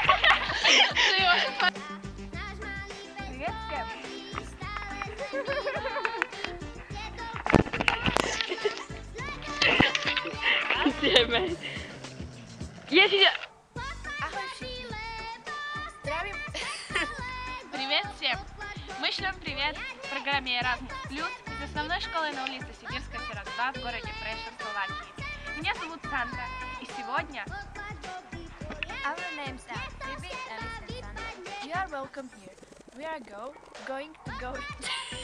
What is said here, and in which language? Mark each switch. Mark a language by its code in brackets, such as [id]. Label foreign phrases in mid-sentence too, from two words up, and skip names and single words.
[sk] Privetka. Bobby stále zle mi robí. Zjedol Ideme. Ježiš, Ahoj všetci. Zdravím. [ru] Привет всем! Мы шлем привет программе Erasmus Plus из основной школы на улице Сибирская, 42 в городе Прешев, Словакии. Меня зовут Сандра, и сегодня [en] Our names are Phoebe, Alice and Sandra. You are welcome here. We are going to go